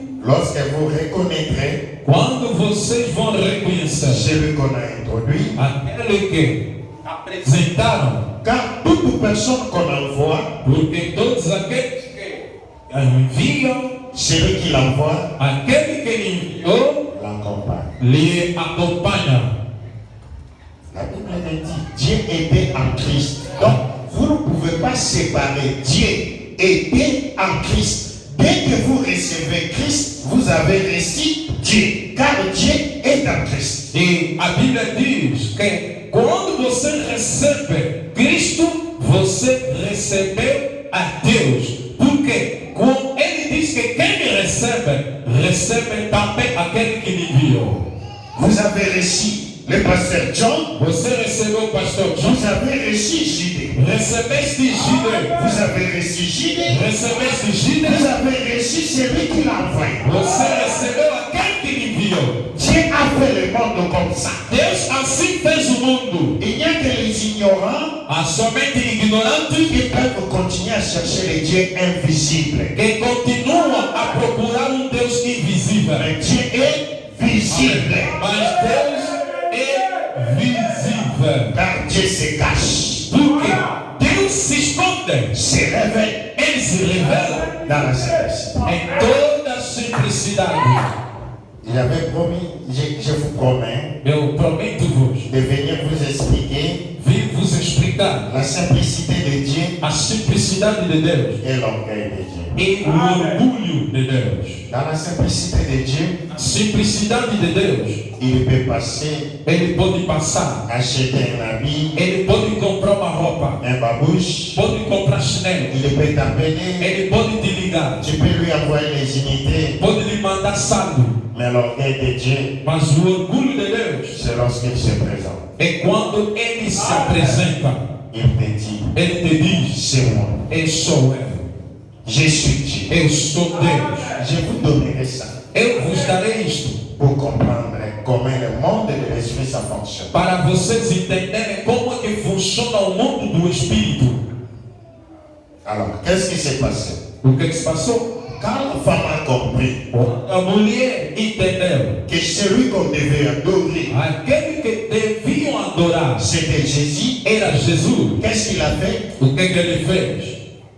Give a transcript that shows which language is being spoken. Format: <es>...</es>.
<fr>lorsque vous reconnaîtrez</fr> <pt>quando vocês vão reconhecer</pt> <fr>celui qu'on a introduit.</fr> <pt>aquele que apresentaram,</pt> <fr>Car toute personne qu'on envoie,</fr> <pt>porque todos aqueles que enviam,</pt> <fr>celui qui l'envoie</fr> <pt>aquele que lhe enviou,</pt> <fr>l'accompagne.</fr> <pt>lhe acompanha.</pt> <fr>La Bible dit Dieu était en Christ. Donc, vous ne pouvez pas séparer Dieu était en Christ. Dès que vous recevez Christ, vous avez reçu Dieu, car Dieu est en Christ.</fr> <pt>E a Bíblia diz que quando você recebe Cristo, você recebeu a Deus. Porque quando ele diz que quem me recebe, recebe também aquele que me enviou.</pt> <fr>Vous avez reçu le pasteur John,</fr> <pt>Você recebeu o pastor John,</pt> <fr>vous avez reçu J.D.</fr> <pt>recebeste Gide,</pt> <fr>Vous avez reçu J.D.</fr> <pt>recebeste Gide,</pt> <fr>Vous avez reçu celui qui l'a envoyé.</fr> <pt>você recebeu aquele que me enviou.</pt> <fr>Dieu a fait le monde comme ça.</fr> <pt>Deus assim fez o mundo.</pt> <fr>Il n'y a que les ignorants</fr> <pt>Há somente ignorantes</pt> <fr>qui peuvent continuer à chercher les dieux invisibles.</fr> <pt>que continuam a procurar um Deus invisível.</pt> <fr>Mais Dieu est visible.</fr> <pt>Mas Deus é visível.</pt> <fr>Car Dieu se cache,</fr> <pt>Porque Deus se esconde.</pt> <fr>se révèle</fr> <pt>Ele se revela</pt> <fr>dans la simplicité.</fr> <pt>em toda a simplicidade.</pt> <fr>Il avait promis, je vous promets,</fr> <pt>Eu prometo-vos</pt> <fr>de venir vous expliquer</fr> <pt>vir vos explicar</pt> <fr>la simplicité de Dieu</fr> <pt>a simplicidade de Deus</pt> <fr>et l'orgueil de Dieu.</fr> <pt>e o orgulho de Deus.</pt> <fr>Dans la simplicité de Dieu,</fr> <pt>A simplicidade de Deus,</pt> <fr>il peut passer,</fr> <pt>ele pode passar,</pt> <fr>acheter un habit,</fr> <pt>ele pode comprar uma roupa,</pt> <fr>un babouche,</fr> <pt>pode comprar chinelo,</pt> <fr>il peut t'appeler,</fr> <pt>ele pode te ligar,</pt> <fr>tu peux lui envoyer les unités,</fr> <pt>pode lhe mandar saldo,</pt> <fr>mais l'orgueil de Dieu,</fr> <pt>mas o orgulho de Deus</pt> <fr>c'est lorsqu'il se présente.</fr> <pt>é quando ele se apresenta,</pt> <fr>Il te dit,</fr> <pt>ele te diz:</pt> <fr>c'est moi,</fr> <pt>eu sou eu,</pt> <fr>je suis Dieu.</fr> <pt>eu sou Deus.</pt> <fr>Je vous donnerai ça</fr> <pt>Eu vos darei isto</pt> <fr>pour comprendre comment le monde de l'esprit ça fonctionne.</fr> <pt>para vocês entenderem como é que funciona o mundo do Espírito.</pt> <fr>Alors, qu'est-ce qui s'est passé?</fr> <pt>O que se passou?</pt> <fr>Quand la femme a compris</fr> <pt>A mulher entendeu.</pt> <fr>que celui qu'on devait adorer,</fr> <pt>Aquele que deviam adorar</pt> <fr>c'était Jésus,</fr> <pt>era Jesus.</pt> <fr>qu'est-ce qu'il a fait?</fr> <pt>O que ele fez?</pt>